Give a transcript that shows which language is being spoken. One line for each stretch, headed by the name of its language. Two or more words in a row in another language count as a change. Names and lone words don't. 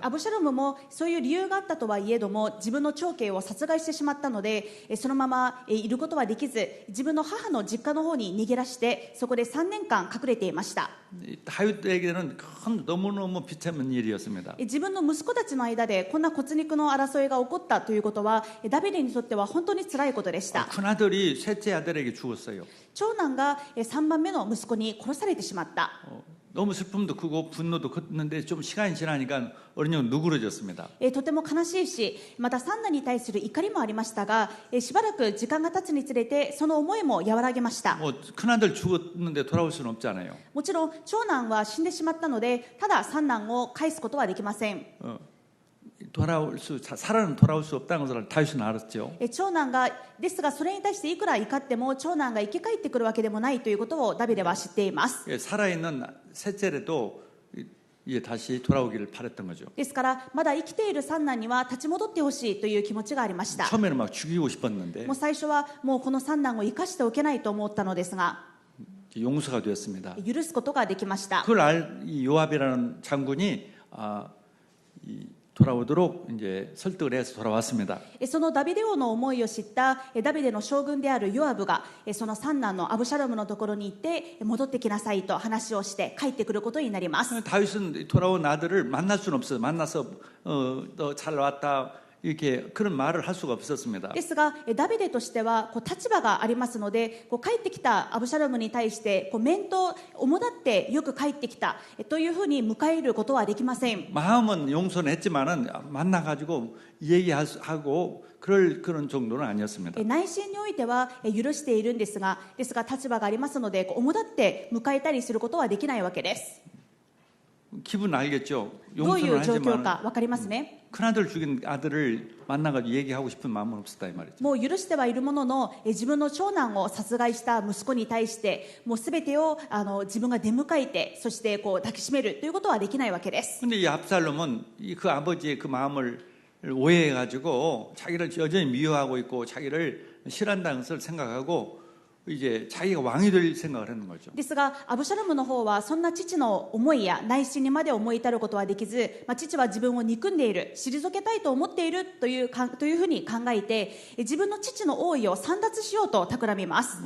Japanese: アブシャロムもそういう理由があったとはいえども自分の長兄を殺害してしまったのでそのままいることはできず自分の母の実家の方に逃げ出してそこで3年間隠れていました。
Korean: 다윗에게는 너무너무 비참한 일이었습니다.
Japanese: 自分の息子たちの間でこんな骨肉の争いが起こったということはダビデにとっては本当に辛いことでした。
Korean: 큰아들이 셋째 아들에게 죽었어요.
Japanese: 長男が3番目の息子に殺されてしまった。
Korean: 너무 슬픔도 크고 분노도 컸는데 좀 시간이 지나니까 어린 형 누그러졌습니다.
Japanese: とても悲しいしまた三男に対する怒りもありましたがしばらく時間が経つにつれてその思いも和らげました。
Korean: 큰아들 죽었는데 돌아올 수는 없잖아요.
Japanese: もちろん長男は死んでしまったのでただ三男を返すことはできません。
Korean: 살아는 돌아올 수 없다는 것을 다윗은 알았죠.
Japanese: 長男がですがそれに対していくら怒っても長男が生き返ってくるわけでもないということをダビデは知っています。
Korean: 살아있는 셋째라도 이제 다시 돌아오기를 바랬던 거죠.
Japanese: ですからまだ生きている三男には立ち戻ってほしいという気持ちがありました。
Korean: 처음에는 막 죽이고 싶었는데
Japanese: もう最初はもうこの三男を生かしておけないと思ったのですが
Korean: 용서가 되었습니다.
Japanese: 許すことができました。
Korean: 그걸 이 요압이라는 장군이 돌아오도록 이제 설득을 해서 돌아왔습니다.
Japanese: そのダビデ王の思いを知ったダビデの将軍であるヨアブがその三男のアブシャロムのところに行って戻ってきなさいと話をして帰ってくることになります。
Korean: 다윗은 돌아온 아들을 만날 수는 없어요. 만나서 너 잘 왔다 이렇게 그런 말을 할 수가 없었습니다.
Japanese: ですがダビデとしては立場がありますので帰ってきたアブシャロムに対して面と主だってよく帰ってきたというふうに迎えることはできません。
Korean: 마음은 용서는 했지만은 만나가지고 얘기하고 그런 정도는 아니었습니다.
Japanese: 内心においては許しているんですが立場がありますので主だって迎えたりすることはできないわけです。
Korean: 기분 알겠죠?
Japanese: どうい
Korean: 용서는
Japanese: う状況
Korean: 하지만
Japanese: か分かりますね。
Korean: 큰아들 죽인 아들을 만나가지고 얘기하고 싶은 마음은 없었다 이 말이죠.
Japanese: もう許してはいるものの自分の長男を殺害した息子に対してもう全てを自分が出迎えてそしてこう抱きしめるということはできないわけです。
Korean: 근데 이 압살롬은 그 아버지의 그 마음을 오해해가지고 자기를 여전히 미워하고 있고 자기를 싫어한다는 것을 생각하고 이제 자기가 왕이 될 생각을 하는 거죠.
Japanese: ですがアブシャロムの方はそんな父の思いや内心にまで思い至ることはできず、父は自分を憎んでいる退けたいと思っているというふうに考えて自分の父の王位を簒奪しようと企みます。